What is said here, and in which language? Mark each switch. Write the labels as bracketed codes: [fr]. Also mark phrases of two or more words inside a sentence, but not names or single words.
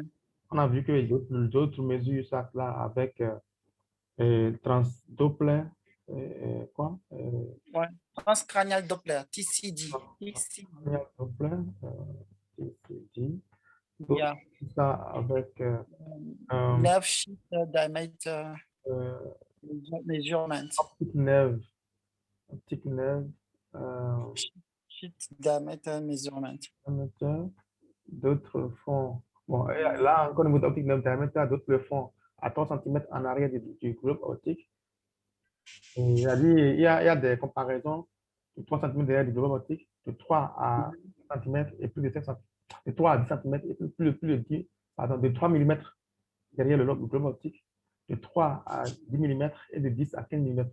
[fr] on a vu que d'autres mesures ça là avec transdoppler, quoi? Ouais. [en] Transcranial Doppler, TCD. TCD. [fr] Doppler, TCD. D'autres, [en] Yeah. [fr] ça avec un [en] Nerve Sheet Diameter euh, Measurement. optic nerve, optic nerve, euh, Sheet Diameter Measurement. diameter. [fr] D'autres font, bon, et là encore au niveau d'optique [en] nerve diameter, [fr] d'autres le font à 3 cm en arrière du globe optique. Et il y a des comparaisons de 3 cm derrière du globe optique, de 3 à 5 cm et plus de 5 cm, de 3 à 10 cm et plus de 10, pardon, de 3 mm derrière le globe optique, de 3 à 10 mm et de 10 à 15 mm.